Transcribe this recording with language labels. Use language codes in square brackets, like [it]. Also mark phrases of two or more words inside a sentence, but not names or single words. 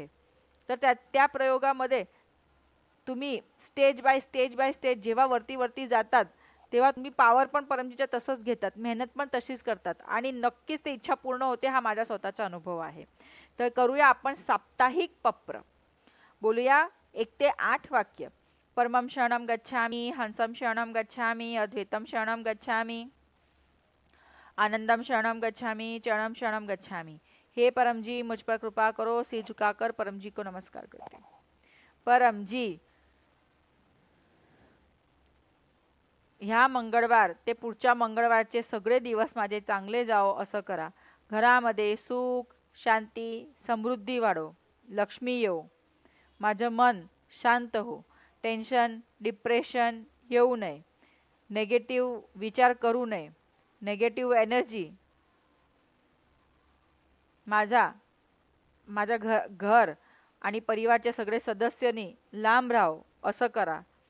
[mr] तर त्या प्रयोगामध्ये तुम्ही [en] stage by stage [mr] जेव्हा वरती जातात तेव्हा तुम्ही पावर पण परमजीच्या तसंच घेतात, मेहनत पण तशीच करतात आणि नक्कीच ते इच्छा पूर्ण होते. हा माझा स्वतःचा अनुभव आहे. तर करूया आपण साप्ताहिक पप्र. बोलूया 1 ते 8 वाक्य. [sa] परमं शरणं गच्छामि, हंसं शरणं गच्छामि, अद्वैतं शरणं गच्छामि, आनंदम शरणं गच्छामि, चरणं शरणं गच्छामि. [hi] हे परमजी, मुझ पर कृपा करो, सिर झुकाकर परमजी को नमस्कार करते. [mr] परमजी, ह्या मंगळवार ते पुढच्या मंगळवारचे सगळे दिवस माझे चांगले जावो असं करा. घरामध्ये सुख, शांती, समृद्धी वाढो, लक्ष्मी येवो, माझं मन शांत हो, [en] tension depression [mr] येऊ नये, नेगेटिव्ह विचार करू नये, [en] negative energy [mr] माझ्या घर आणि परिवारचे सगळे सदस्यांनी लांब राहो असं करा.